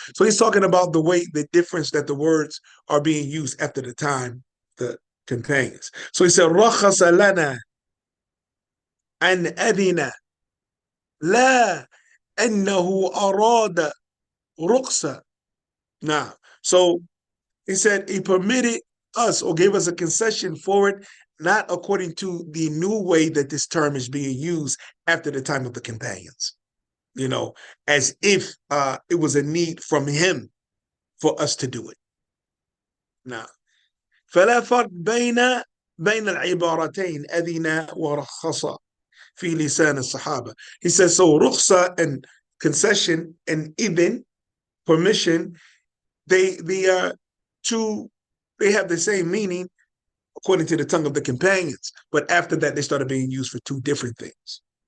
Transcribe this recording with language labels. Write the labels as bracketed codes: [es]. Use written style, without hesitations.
[en] So he's talking about the difference that the words are being used after the time the companions. So he said [ar] رخص لنا أن أذن لا أنه أراد رخصة. [en] Now, so he said he permitted us or gave us a concession for it, not according to the new way that this term is being used after the time of the companions, as if it was a need from him for us to do it. [ar] Now, فلا فرق بين العبارتين أذن ورخص في لسان الصحابة. [en] He says, so رخصة and concession and إذن, permission, they are two, they have the same meaning according to the tongue of the companions. But after that, they started being used for two different things.